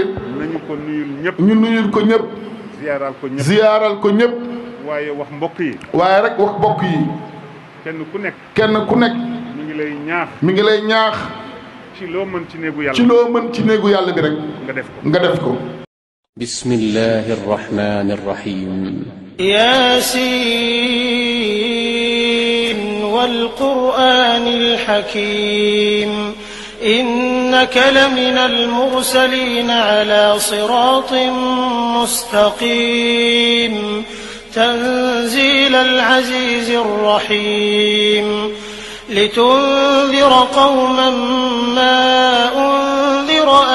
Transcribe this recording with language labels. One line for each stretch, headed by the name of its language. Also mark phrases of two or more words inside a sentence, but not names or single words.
Wolof: nañu ko nuyul ñëpp. ñu nuyul ko ñëpp. ziyaaral ko ñëpp. waaye wax mbokk yi. kenn ku nekk. mi ngi lay ñaax. ci loo mën ci néegu yàlla bi rek. nga def ko.
Arabic: بسم الله الرحمن الرحيم. والقرآن الحكيم إنك لمن المرسلين على صراط مستقيم تنزيل العزيز الرحيم لتنذر قوما ما أنذر